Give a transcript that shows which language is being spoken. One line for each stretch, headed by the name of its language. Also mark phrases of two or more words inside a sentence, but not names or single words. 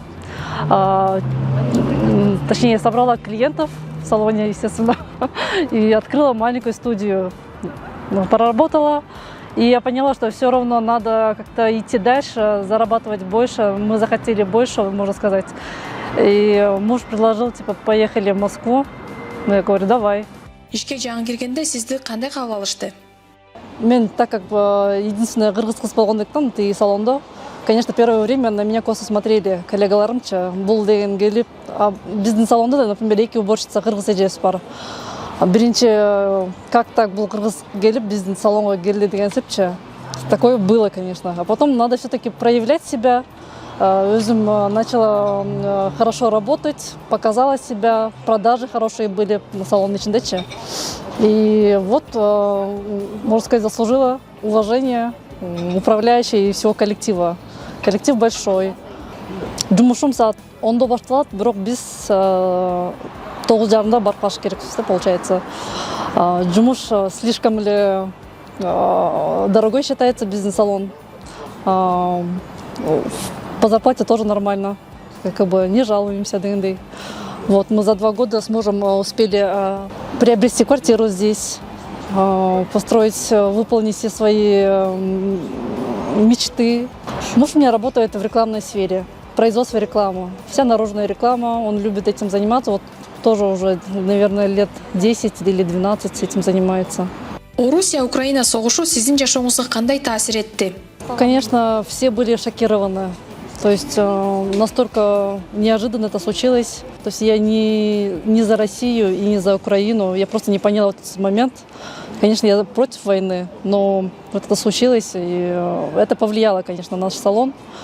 Russian: Точнее, собрала клиентов в салоне, естественно, и открыла маленькую студию. Проработала. И я поняла, что все равно надо как-то идти дальше, зарабатывать больше. Мы захотели больше, можно сказать. И муж предложил, типа, поехали в Москву. Ну, я говорю, давай.
Kyrgyz: Ишке жаңы келгенде сизди кандай кабыл алышты? Мен,
Russian: так как единственная
Kyrgyz: кыргыз кыз болгондуктан тиги салонда,
Russian: конечно, первое время на меня косо смотрели коллегаларымча.
Kyrgyz: Бул деген келип, биздин салонда да, например, 2 уборщица кыргыз эжебиз бар. Биринчи,
Russian: как так был
Kyrgyz: кыргыз келип, биздин салонга келди деген сепчи.
Russian: Такое было, конечно. А потом надо все-таки проявлять себя. Өзүм начала хорошо работать, показала себя, продажи хорошие были на
Kyrgyz: салон ичиндечи.
Russian: И вот, можно сказать, заслужила уважение управляющей и всего коллектива. Коллектив большой.
Kyrgyz: Жумушум саат 10-до башталат, бирок биз 9:30 барып калыш керекпиз, получается.
Russian: Жумуш слишком ли дорогой считается бизнес-салон. По зарплате тоже нормально, как бы не жалуемся дегендей. Вот мы за 2 года с мужем успели приобрести квартиру здесь, построить, выполнить все свои мечты. Муж у меня работает в рекламной сфере, производство рекламы, вся наружная реклама, он любит этим заниматься. Вот тоже уже, наверное, лет 10 или 12 этим занимается.
Kyrgyz: Орусия-Украина согушу сиздин жашооңузга кандай таасир этти?
Russian: Конечно, все были шокированы. То есть настолько неожиданно это случилось. То есть я не за Россию и не за Украину. Я просто не поняла этот момент. Конечно, я против войны, но вот это случилось, и это повлияло, конечно, на наш салон.